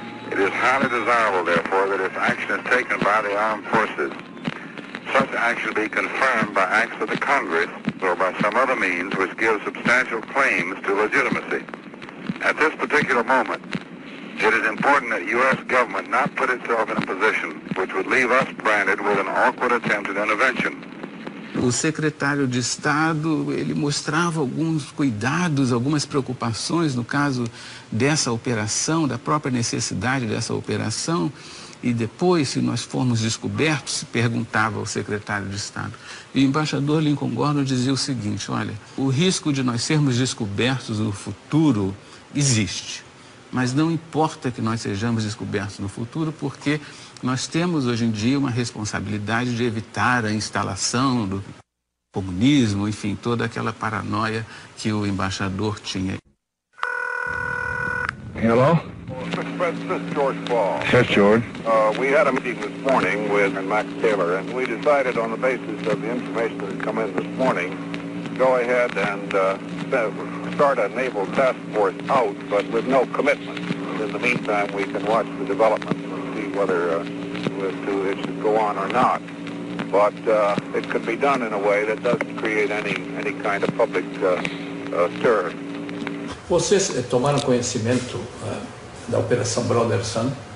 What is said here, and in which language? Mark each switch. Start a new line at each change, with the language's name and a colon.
English: It is highly desirable, therefore, that if action is taken by the armed forces, such action be confirmed by acts of the Congress or by some other means which give substantial claims to legitimacy. At this particular moment, It is important that U.S. government not put itself in a position which would leave us branded with an awkward attempt at intervention.
Portuguese: O secretário de Estado, ele mostrava alguns cuidados, algumas preocupações no caso dessa operação, da própria necessidade dessa operação, e depois, se nós formos descobertos, se perguntava ao secretário de Estado. E o embaixador Lincoln Gordon dizia o seguinte: olha, o risco de nós sermos descobertos no futuro existe, mas não importa que nós sejamos descobertos no futuro, porque nós temos hoje em dia uma responsabilidade de evitar a instalação do comunismo, enfim, toda aquela paranoia que o embaixador tinha.
English: Hello? Mr. President, this is George Ball. Yes, George. We had a meeting this morning with Max Taylor, and we decided on the basis of the information that had come in this morning to go ahead and start a naval task force out, but with no commitment. In the meantime, we can watch the developments and see whether it should go on or not. But it could be done in a way that doesn't create any kind of public stir.
Portuguese: Vocês tomaram conhecimento da Operação Brother Sun?